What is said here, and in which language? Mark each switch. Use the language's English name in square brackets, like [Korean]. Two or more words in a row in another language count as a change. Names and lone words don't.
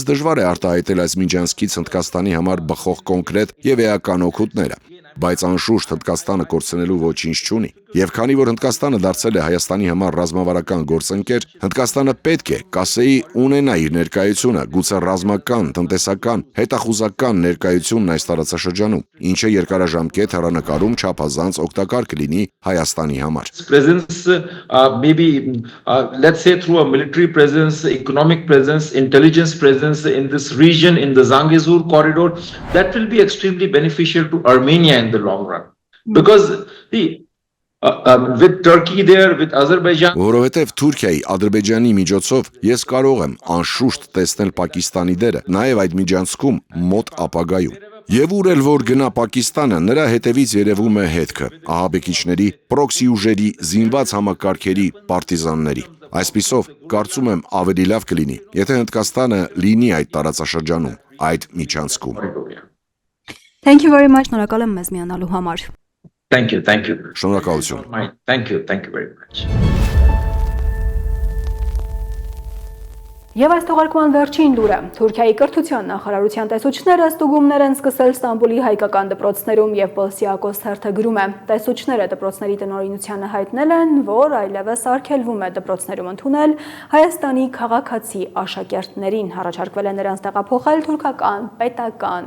[Armenian] դժվար է արտահայտել այս միջանցքից Հնդկաստանի համար բխող կոնկրետ եւ էական օգուտները, բայց անշուշտ Հնդկաստանը կորցնելու ոչինչ չունի։ Եվ քանի որ Հնդկաստանը դարձել է Հայաստանի համար ռազմավարական գործընկեր, Հնդկաստանը պետք է, կասեի, ունենա իր ներկայությունը, գուցե ռազմական, տնտեսական, հետախուզական ներկայությունն այս տարածաշրջանում, ինչը երկարաժամկետ հեռանկարում չափազանց օգտակար կլինի Հայաստանի համար։ [English] Presence, maybe let's say through a military presence, economic presence, intelligence presence in this region, in the Zangezur corridor, that will be extremely beneficial to Armenia in the long run. Because with Turkey there, with Azerbaijan. [Armenian] Որովհետև Թուրքիայի, Ադրբեջանի միջոցով ես կարող եմ անշուշտ տեսնել Պակիստանի դերը, նաև այդ միջանցքում մոտ ապագայում։ Եվ ուր էլ որ գնա Պակիստանը, նրա հետևից երևում է հետքը, ահաբեկիչների, պրոքսի ուժերի, զինված համակարգերի, պարտիզանների։ Այսպիսով, կարծում եմ ավելի լավ կլինի, եթե Հնդկաստանը լինի այդ տարածաշրջանում, այդ միջանցքում։ [English] Thank you very much, [Armenian] շնորհակալ եմ մեզ միանալու համար։ [English] Thank you. [Armenian] Շնորհակալություն։ [English] Thank you very much. [Armenian] Եվ այս թողարկման վերջին լուրը, Թուրքիայի կրթության նախարարության տեսուչները ստուգումներ են սկսել Ստամբուլի հայկական դպրոցներում եւ Պոլսիակոս թերթը գրում է. Տեսուչները դպրոցների տնօրինությանը հայտնել են, որ այլևս արգելվում է դպրոցներում ընդունել Հայաստանի քաղաքացի աշակերտներին, առաջարկվել է նրանց տեղափոխել թուրքական պետական